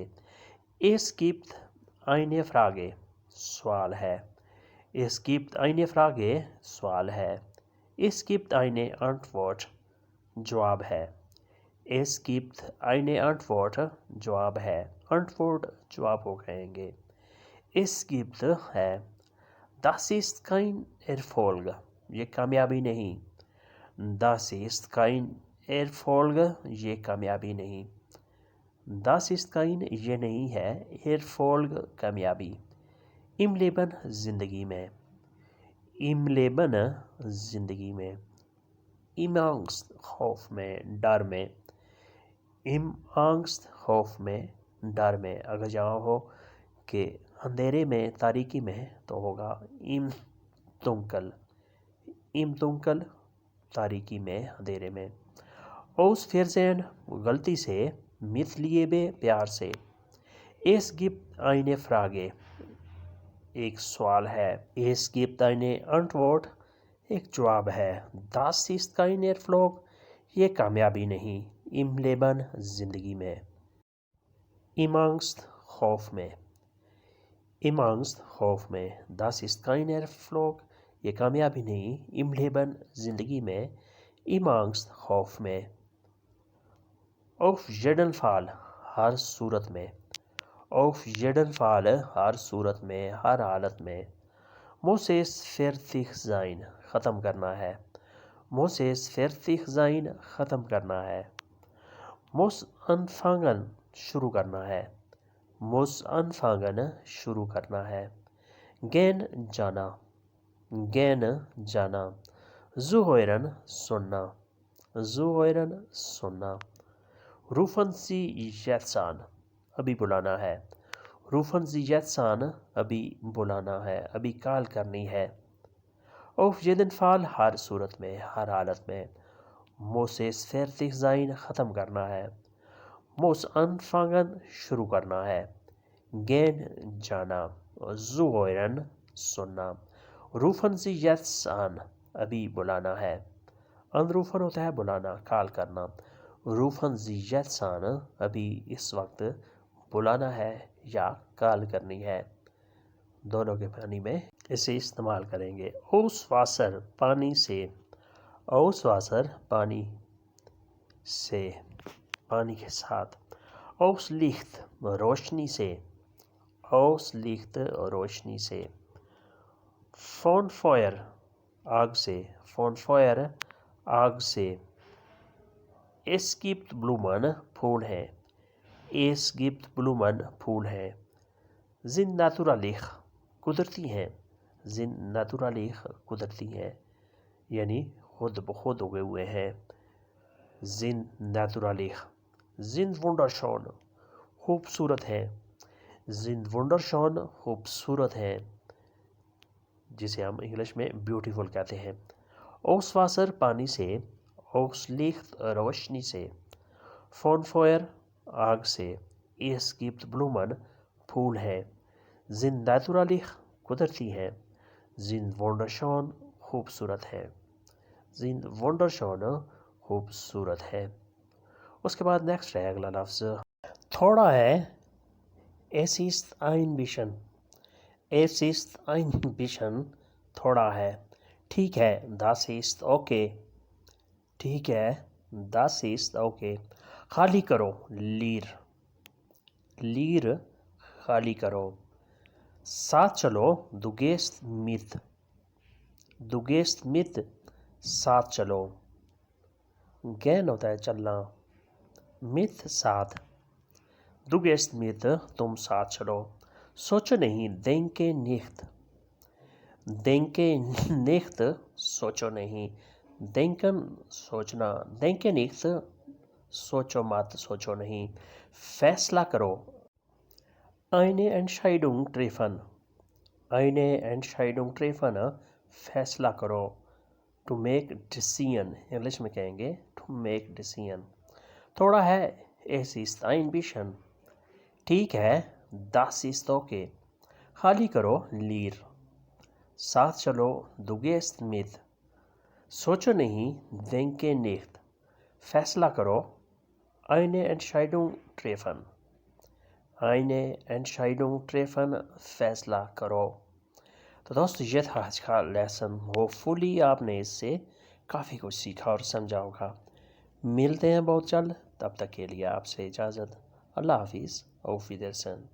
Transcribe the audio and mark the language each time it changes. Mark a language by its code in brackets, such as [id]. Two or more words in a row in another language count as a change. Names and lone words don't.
[de] es gibt eine Frage [ur] سوال ہے، [de] es gibt eine Frage [ur] سوال ہے۔ [de] es gibt eine Antwort [ur] جواب ہے، [de] es gibt eine Antwort [ur] جواب ہے۔ Antwort جواب کو کہیں گے۔ [de] es gibt [ur] ہے [de] das ist kein Erfolg [ur] یہ کامیابی نہیں، [de] das ist kein Erfolg [ur] یہ کامیابی نہیں، [de] das ist kein [ur] یہ نہیں ہے، Erfolg کامیابی۔ [de] im Leben [ur] زندگی میں، [de] im Leben [ur] زندگی میں۔ [de] im Angst [ur] خوف میں، ڈر میں، [de] im Angst [ur] خوف میں، ڈر میں۔ اگر جہاں ہو کہ اندھیرے میں، تاریکی میں تو ہوگا [de] im Dunkel، im Dunkel [ur] تاریکی میں، اندھیرے میں۔ اوس فرزین غلطی سے، مت لیے بے پیار سے۔ [de] es gibt eine Frage [ur] ایک سوال ہے، [de] es gibt eine Antwort [ur] ایک جواب ہے۔ [de] das ist kein Erfolg [ur] یہ کامیابی نہیں، [de] im Leben [ur] زندگی میں۔ [de] im Angst [ur] خوف میں، [de] im Angst [ur] خوف میں۔ [de] das ist kein Erfolg [ur] یہ کامیابی نہیں، [de] im Leben [ur] زندگی میں، [de] im Angst [ur] خوف میں۔ [de] auf jeden Fall [ur] ہر صورت میں، [de] auf jeden Fall [ur] ہر صورت میں، ہر حالت میں۔ [de] muss es fertig sein [ur] ختم کرنا ہے، [de] muss es fertig sein [ur] ختم کرنا ہے۔ [de] muss anfangen [ur] شروع کرنا ہے، [de] muss anfangen [ur] شروع کرنا ہے۔ gehen جانا، gehen جانا۔ zuhören سننا، zuhören سننا۔ [de] rufen Sie jetzt an [ur] ابھی بلانا ہے، [de] روفن Sie jetzt an, [ur] ابھی بلانا ہے، ابھی کال کرنی ہے۔ [de] auf jeden Fall [ur] ہر صورت میں، ہر حالت میں۔ [de] muss es fertig sein [ur] ختم کرنا ہے۔ [de] muss anfangen [ur] شروع کرنا ہے۔ gehen جانا۔ zuhören سننا۔ [de] rufen Sie jetzt an [ur] ابھی بلانا ہے۔ anrufen ہوتا ہے بلانا، کال کرنا۔ [de] rufen Sie jetzt an [ur] ابھی اس وقت بلانا ہے یا کال کرنی ہے۔ دونوں کے معنی میں اسے استعمال کریں گے۔ [de] aus Wasser [ur] پانی سے، [de] aus Wasser [ur] پانی سے، پانی کے ساتھ۔ [de] aus Licht [ur] روشنی سے، [de] aus Licht [ur] روشنی سے۔ [de] von Feuer [ur] آگ سے، [de] von Feuer [ur] آگ سے۔ [de] es gibt Blumen [ur] پھول ہیں، [de] es gibt Blumen [ur] پھول ہیں۔ [de] sind natürlich [ur] قدرتی ہیں، [de] sind natürlich [ur] قدرتی ہیں، یعنی خود بخود اگے ہوئے ہیں۔ [de] sind natürlich sind wunderschön [ur] خوبصورت ہیں، [de] sind wunderschön [ur] خوبصورت ہیں، جسے ہم انگلش میں بیوٹیفل کہتے ہیں۔ [de] aus Wasser [ur] پانی سے، [de] aus Licht [ur] روشنی سے۔ [de] von Feuer [ur] آگ سے، [de] es gibt Blumen [ur] پھول ہیں۔ [de] sind natürlich [ur] قدرتی ہیں، [de] sind wunderschön [ur] خوبصورت ہیں، [de] sind wunderschön [ur] خوبصورت ہے۔ اس کے بعد نیکسٹ ہے اگلا لفظ تھوڑا ہے، [de] es ist ein bisschen، es ist ein bisschen [ur] تھوڑا ہے۔ ٹھیک ہے [de] das ist okay، [ur] ٹھیک ہے [de] das ist okay۔ [ur] خالی کرو leer، leer خالی کرو۔ ساتھ چلو [de] du gehst mit، du gehst mit [ur] ساتھ چلو۔ gehen ہوتا ہے چلنا، mit ساتھ۔ [de] du gehst mit [ur] تم ساتھ چلو۔ سوچو نہیں [de] denke nicht، denke nicht [ur] سوچو نہیں۔ denken سوچنا، [de] denke nicht [ur] سوچو مت، سوچو نہیں۔ فیصلہ کرو [de] eine Entscheidung treffen، eine Entscheidung treffen [ur] فیصلہ کرو۔ [en] to make decision [ur] انگلش میں کہیں گے [en] to make decision۔ [ur] تھوڑا ہے [de] es ist ein bisschen، [ur] ٹھیک ہے [de] das ist okay۔ [ur] خالی کرو leer، ساتھ چلو [de] du gehst mit۔ [ur] سوچو نہیں [de] denke nicht۔ [ur] فیصلہ کرو [de] eine Entscheidung treffen، eine Entscheidung treffen [ur] فیصلہ کرو۔ تو دوستو یہ تھا آج کا لیسن، ہوپفلی آپ نے اس سے کافی کچھ سیکھا اور سمجھا ہوگا۔ ملتے ہیں بہت جلد، تب تک کے لیے آپ سے اجازت، اللہ حافظ، [de] auf Wiedersehen۔